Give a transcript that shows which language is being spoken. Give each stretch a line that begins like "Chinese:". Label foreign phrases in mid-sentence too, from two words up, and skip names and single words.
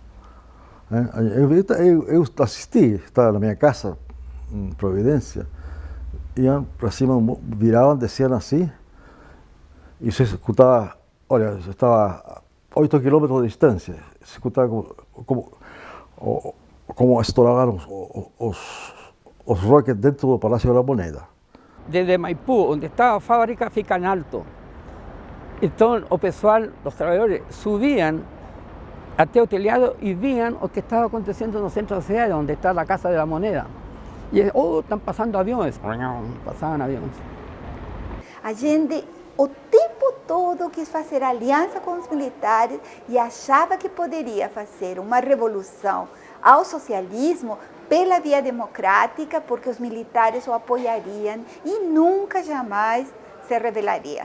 Portuguese: Eu assisti, estava na minha casa, em Providência, iam para cima, viravam, desciam assim, e se escutava, olha, estava a 8 quilômetros de distância, se escutava como estouravam os rockets dentro do Palácio de la Moneda.
Spanish: Desde Maipú, onde estaba la fábrica, fica en alto. Entonces,
Portuguese: o pessoal,
Spanish: los trabajadores, subían
Portuguese: até o telhado
Spanish: y veían lo que estaba aconteciendo en el centro de la ciudad, donde está la Casa de la Moneda. Y están pasando aviones. Pasaban aviones.
Portuguese: Allende o tempo todo quis fazer aliança com os militares e achava que poderia fazer uma revolução ao socialismo pela via democrática, porque os militares o apoiariam e nunca, jamais se rebelaria.